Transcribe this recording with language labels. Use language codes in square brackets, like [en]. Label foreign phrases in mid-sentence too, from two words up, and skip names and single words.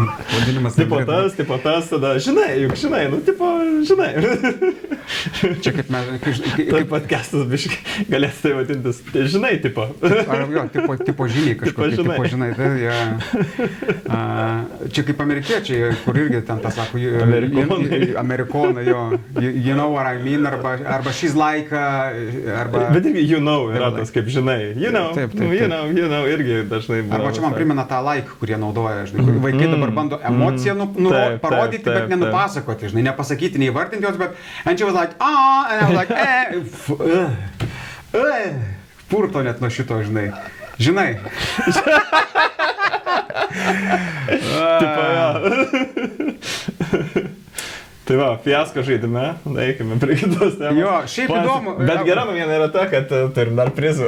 [lt] Tipo tas, tada žinai, juk žinai, nu tipo žinai. Čia kaip mes... Tai podcastas biškai galės tai vadintis, žinai tipo. Jo, tipo žiniai kažkokį, tipo žinai, tai čia kaip amerikiečiai, kur irgi ten tas sako, amerikonai, jo, [en] you know what I mean, arba she's like, [lt] arba... Bet irgi [en] you know [lt] yra tas kaip žinai, [en] you know, [lt] irgi dažnai... Arba čia man primena tą like, kurie naudoja, žinai, vaikai dabar bando emociją parodyti, bet nenupasakoti, žinai, nepasakyti, neįvardinti jos, bet [en] and she was like, and I was like, [lt] purto net nuo šito, žinai. Žinai. Tipo, Tai va, fiasko žaidime, eikime prie kitos temos. Jo, šiaip įdomu. Bet gera naujiena yra ta, kad turim dar prizų.